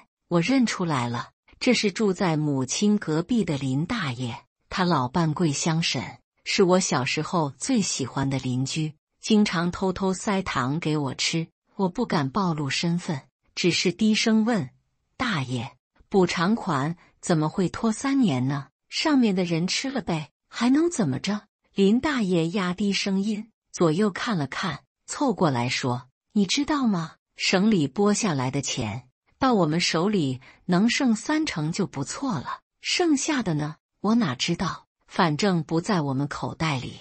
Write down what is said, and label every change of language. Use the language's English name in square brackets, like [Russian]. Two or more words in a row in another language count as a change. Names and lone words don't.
[Chinese] 我認出來了，這是住在母親隔壁的林大爺。他老伴桂香嬸，是我小時候最喜歡的鄰居，經常偷偷塞糖給我吃。我不敢暴露身份，只是低聲問：“大爺，補償款怎麼會拖3年呢？上面的人吃了唄，還能怎麼着？” 林大爺壓低聲音，左右看了看，湊過來說：“你知道嗎？省裡撥下來的錢，到我們手裡能剩30%就不錯了，剩下的呢，我哪知道，反正不在我們口袋裡。”